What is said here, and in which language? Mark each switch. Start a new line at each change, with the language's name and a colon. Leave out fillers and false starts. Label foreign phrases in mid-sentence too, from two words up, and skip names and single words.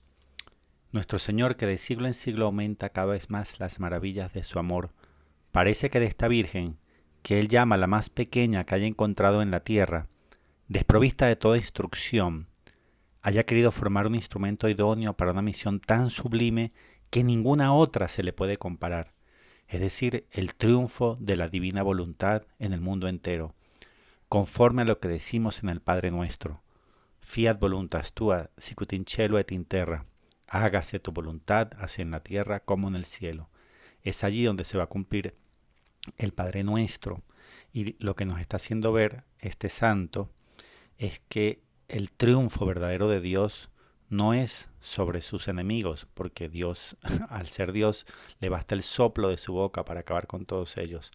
Spanish: Nuestro Señor, que de siglo en siglo aumenta cada vez más las maravillas de su amor, parece que de esta Virgen, que Él llama la más pequeña que haya encontrado en la tierra, desprovista de toda instrucción, haya querido formar un instrumento idóneo para una misión tan sublime que ninguna otra se le puede comparar, es decir, el triunfo de la divina voluntad en el mundo entero, conforme a lo que decimos en el Padre Nuestro.
Latin: Fiat voluntas tua, sicut in cielo et in terra.
Spanish: Hágase tu voluntad, así en la tierra como en el cielo. Es allí donde se va a cumplir el Padre Nuestro. Y lo que nos está haciendo ver este santo es que el triunfo verdadero de Dios no es sobre sus enemigos, porque Dios, al ser Dios, le basta el soplo de su boca para acabar con todos ellos.